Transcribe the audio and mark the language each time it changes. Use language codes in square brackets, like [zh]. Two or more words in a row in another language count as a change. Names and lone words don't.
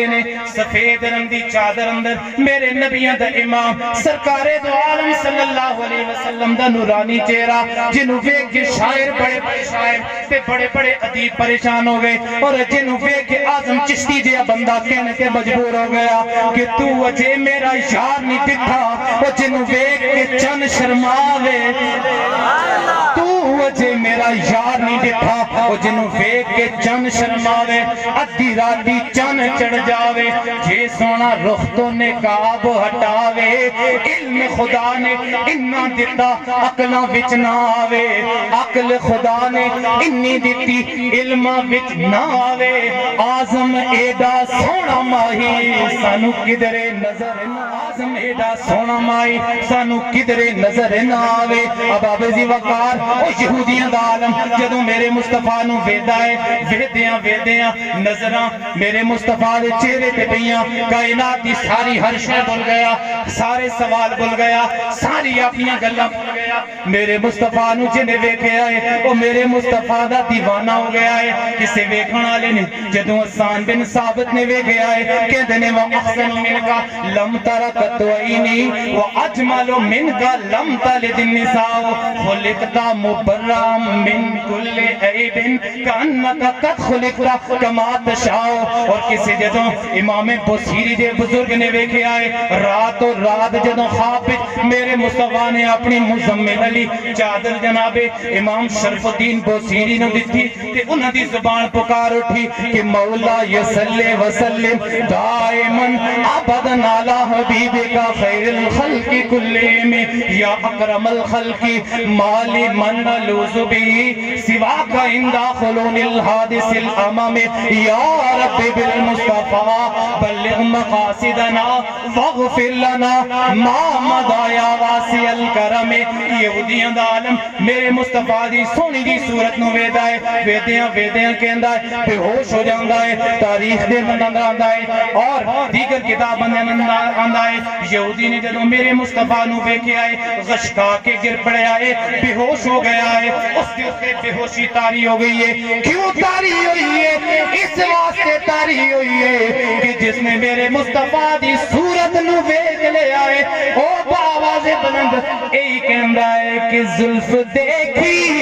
[pa] نے، سفید رنگ دی چادر اندر میرے نبیوں دا امام سرکار دو عالم [ar] صلی اللہ علیہ وسلم [pa] دا نورانی چہرہ جنہوں ویک کے شاعر بڑے بڑے شاعر تے بڑے بڑے ادیب پریشان ہو گئے، اور جنہوں ویک کے اعظم چشتی جے بندہ کہنے کے مجبور ہو گیا کہ تو اجے میرا یار نہیں دکھا، اور جنہوں ویک کے چن شرماوے تو اجے میرا یار نہیں دکھا، اور جنہوں ویک کے چن شرماوے ادھی راتی چن چڑھ جاوے، جے سونا رخ تو نقاب ہٹاوے، علم خدا نے انہاں دیتا عقلاں وچ نہ آوے، عقل خدا نے انی دیتی علماں وچ نہ آوے، آزم ایڈا سونا ماہی سانو کدرے نظر نہ آزم ایڈا سونا ماہی سانو کدرے نظر نہ آوے۔ اب آبزی وقار او یہودیاں دا عالم جدوں میرے مصطفیٰ نو ویدہ ہے، ویدیاں نظراں میرے مصطفیٰ دے چہرے تے پیاں، کائنات دی ساری ہر شے بھول گیا، سارے سوال بھول گیا، ساری اپنی گلاں بھول گیا۔ میرے مصطفیٰ نو جنے ویکھے آئے او میرے مصطفیٰ دا دیوانہ ہو گیا ہے۔ کسے ویکھن والے نے جدوں حسان بن ثابت نے ویکھے آئے کہندے نے [ar] وَأَحْسَنُ مِنْكَ لَمْ تَرَ قَطُّ عَيْنِي وَأَجْمَلُ مِنْكَ لَمْ تَلِدِ النِّسَاءُ خُلِقْتَ مُبَرًّا مِنْ كُلِّ عَيْبٍ كَأَنَّكَ قَدْ خُلِقْتَ كَمَا تَشَاءُ۔ [pa] اور کسی جدوں امام بصیری دے بزرگ نے ویکھے آئے رات و رات جدوں خواب میرے مصطفیٰ نے اپنی مزمل علی چادر جناب امام شرف الدین بصیری نے دتی تے انہاں دی زبان پکار اٹھی کہ [ar] مولا یصلی وسلم دائماً ابداً علی حبیبک خیر الخلق کلہم یا اکرم الخلق مالی من نلوذ به سواک عند خلون الحادث الامم یا رب بالمصطفیٰ بلغ مقاصدنا واغفر لنا ما مضى یا واسع الکرم۔ [pa] یہودیاں دا عالم میرے مصطفیٰ دی سونی دی صورت نو ویدہ ہے، ویدیاں کہندا ہے، بے ہوش ہو جاندا ہے، تاریخ دے اندر آندا ہے اور دیگر کتاب اندر آندا ہے۔ یہودی نے جدوں میرے مصطفیٰ نو ویکھے آئے غشکا کے گر پڑے آئے، بے ہوش ہو گیا ہے، اس کے بے ہوشی تاری ہو گئی ہے۔ کیوں تاری ہوئی ہے؟ اس واسطے تاری ہوئی ہے کہ جس نے میرے مصطفیٰ دی صورت نو ویکھ لے آئے او باواز بلند ایک کہندا ہے کہ زلف دیکھی